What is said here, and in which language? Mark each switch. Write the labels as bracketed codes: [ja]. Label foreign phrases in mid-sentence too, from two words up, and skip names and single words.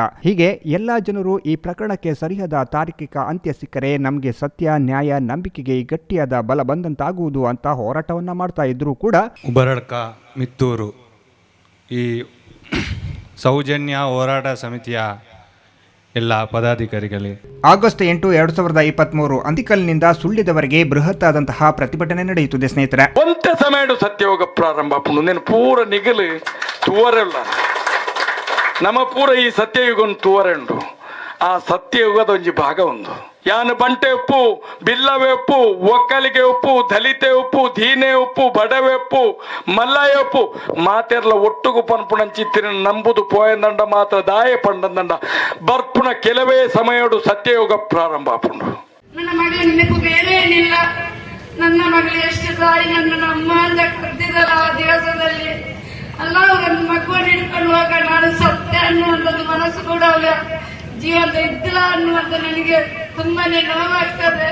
[kn] ಹೀಗೆ ಎಲ್ಲಾ ಜನರು ಈ ಪ್ರಕರಣಕ್ಕೆ ಸರಿಯಾದ ತಾರ್ಕಿಕ ಅಂತ್ಯ ಸಿಕ್ಕರೆ ನಮಗೆ ಸತ್ಯ, ನ್ಯಾಯ, ನಂಬಿಕೆಗೆ ಗಟ್ಟಿಯಾದ ಬಲ ಬಂದಂತಾಗುವುದು ಅಂತ ಹೋರಾಟವನ್ನ ಮಾಡ್ತಾ ಇದ್ರು ಕೂಡ ಉಬರಡ್ಕ, ಮಿತ್ತೂರು ಈ ಸೌಜನ್ಯ ಹೋರಾಟ ಸಮಿತಿಯ ಎಲ್ಲ ಪದಾಧಿಕಾರಿಗಳಿಗೆ ಆಗಸ್ಟ್ 8, 2023 ಅಂತಿಕಲ್ನಿಂದ ಸುಳ್ಯದವರೆಗೆ ಬೃಹತ್ತಾದಂತಹ ಪ್ರತಿಭಟನೆ ನಡೆಯುತ್ತದೆ ಸ್ನೇಹಿತರೆ. [tcy] ಒಂತೆ ಸಮಯ ಸತ್ಯಯೋಗ ಪ್ರಾರಂಭ నేను ಪೂರ ನಿಗಲು ತೂವರೆಲ್ಲ ನಮ್ಮ ಪೂರ ಈ ಸತ್ಯಯುಗ ತೂವರೆಂಡು ಆ ಸತ್ಯಯುಗದ ಒಂಜಿ ಭಾಗ ಒಂದು ಯಾನು ಬಂಟೆ ಉಪ್ಪು, ಬಿಲ್ಲವೇ ಉಪ್ಪು, ಒಕ್ಕಲಿಗೆ ಉಪ್ಪು, ದಲಿತೆ ಉಪ್ಪು, ದೀನೆ ಉಪ್ಪು, ಬಡವೆ ಉಪ್ಪು, ಮಲ್ಲಾಯ ಉಪ್ಪು ಮಾತೆರ್ಲ ಒಟ್ಟುಗು ಪನ್ಪುಣಂಚಿ ತಿರು ನಂಬುದು ಪೋಯಂದಂಡ ಮಾತ್ರ ದಾಯ ಪಂಡಂದಂಡ ಬರ್ಪುಣ ಕೆಲವೇ ಸಮಯಡು ಸತ್ಯಯುಗ ಪ್ರಾರಂಭ ಆಪುಂಡು. [kn] ನನ್ನ ಮಗಳ ನೆನಪು ಬೇರೆ ಏನಿಲ್ಲ. ನನ್ನ ಮಗಳು ಎಷ್ಟು ತಾಯಿ ನನ್ನ ಅಮ್ಮ ಅಂತ ಕರೆದಿದ್ದಲ್ಲ ಆ ದಿವಸದಲ್ಲಿ. ಅಲ್ಲ ನನ್ನ ಮಗುವನ್ನು ಹಿಡ್ಕೊಂಡು ಹೋಗ ನಾನು ಸತ್ಯ ಅನ್ನುವಂಥದ್ದು ಮನಸ್ಸು ಕೂಡ ಅಲ್ಲ, ಜೀವಂತ ಇದ್ದಿಲ್ಲ ಅನ್ನುವಂಥ ನನಗೆ ತುಂಬಾನೇ ನೋವಾಗ್ತದೆ.